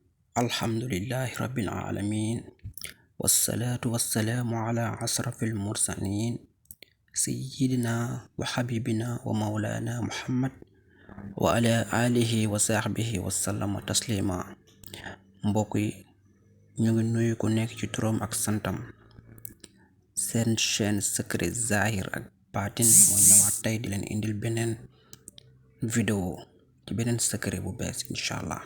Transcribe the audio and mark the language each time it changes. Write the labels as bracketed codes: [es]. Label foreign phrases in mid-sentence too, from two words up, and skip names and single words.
[ar] الحمد لله رب العالمين والصلاة والسلام على أشرف المرسلين سيدنا وحبيبنا ومولانا محمد وعلى آله وصحبه وسلم تسليما. [wo] Mbokk yi, ñu ngi nuyu ku nekk ci turam ak santam. Seen chaîne Secret Zahir ak Baatin mooy ñëwaat tey di leen indil beneen vidéo ci beneen secret bu bees [ar] إن شاء الله.